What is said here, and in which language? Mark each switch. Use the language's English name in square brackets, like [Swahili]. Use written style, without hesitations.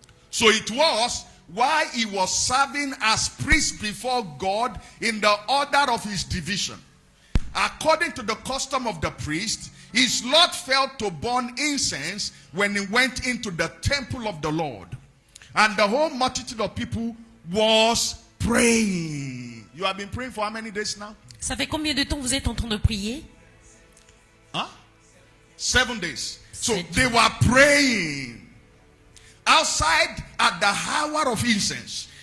[English] So it was while he was serving as priest before God in the order of his division. According to the custom of the priest, his Lord felt to burn incense when he went into the temple of the Lord. And the whole multitude of people was praying. You have been praying for how many days now? [French] Ça fait combien de temps vous êtes en train de prier? [English] Huh? 7 days. So 7 they were praying outside at the hour of incense.